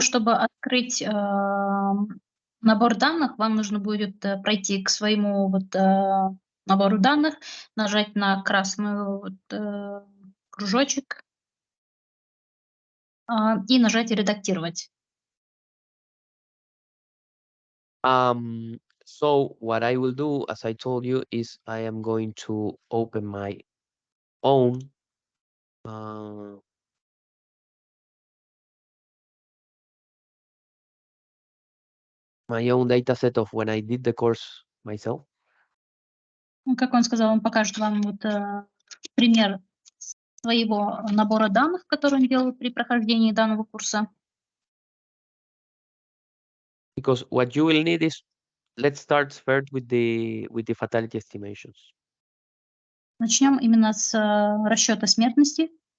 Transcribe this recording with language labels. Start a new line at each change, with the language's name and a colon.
Russian: чтобы открыть набор данных, вам нужно будет пройти к своему набору данных, нажать на красный кружочек и нажать «Редактировать».
English: So what I will do, as I told you, is I am going to open own uh, my own data set of when I did the course myself.
Russian: Ну, как он сказал, он покажет вам пример своего набора данных, который он делал при прохождении данного курса.
English: Because what you will need is, let's start first with the fatality estimations.
Russian: Начнем именно с расчета смертности.